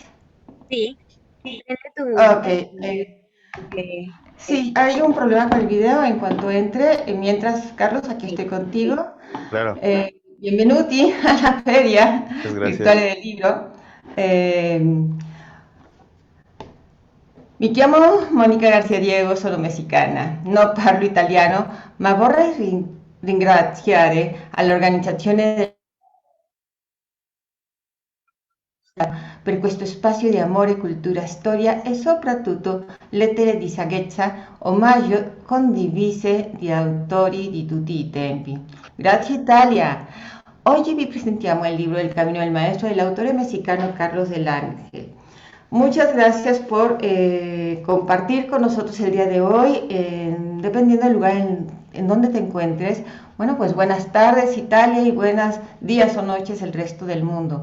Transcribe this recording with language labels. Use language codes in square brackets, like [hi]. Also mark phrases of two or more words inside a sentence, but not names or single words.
[es] Sí. Ok. Sí, hay un problema con el video en cuanto entre. Mientras, Carlos, aquí estoy contigo. Claro. [it] Benvenuti a la Feria Virtuale del Libro. Mi chiamo Monica García Diego, sono messicana, non parlo italiano, ma vorrei ringraziare all'organizzazione per questo spazio di amore, cultura, storia e soprattutto lettere di saggezza, omaggio condivise di autori di tutti i tempi. Grazie Italia! Oggi vi presentiamo [es] el libro El Camino del Maestro del autor mexicano Carlos Del Ángel. Muchas gracias por compartir con nosotros el día de hoy, dependiendo del lugar en donde te encuentres. Bueno, pues buenas tardes Italia y buenos días o noches el resto del mundo.